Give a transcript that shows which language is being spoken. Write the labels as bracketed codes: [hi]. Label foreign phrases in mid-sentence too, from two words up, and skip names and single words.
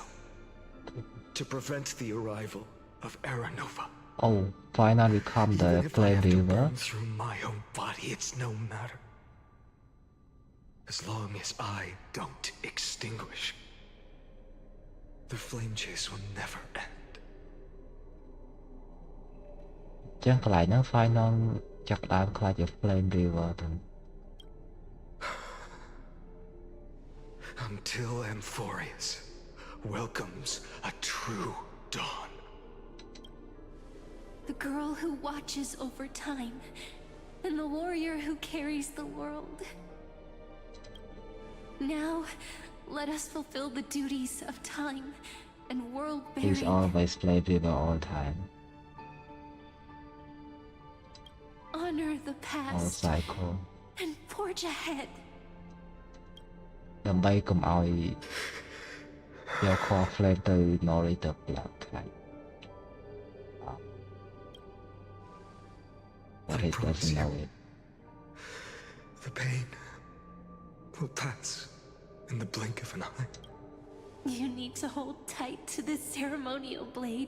[en] To prevent the arrival of Era Nova. Oh, finally come the flame river. Burn through my own body, it's no matter. As long as I don't extinguish, the flame chase will never end. [km] ចឹងកន្លែងហ្នឹង final ចាប់ដើមខ្លាចជា [en] flame river [km] ទៅ [en] Until Amphorius welcomes a true dawn. The girl who watches over time, and the warrior who carries the world. Now, let us fulfill the duties of time and world bearing. He's always flame river all time. Honor the All past cycle. and forge ahead. [km] ដើម្បីកុំឲ្យយក [en] core flame [km] ទៅ Nori ទៅ Black Tide. [en] But he doesn't know it. The pain will pass in the blink of an eye. You need to hold tight to this ceremonial blade.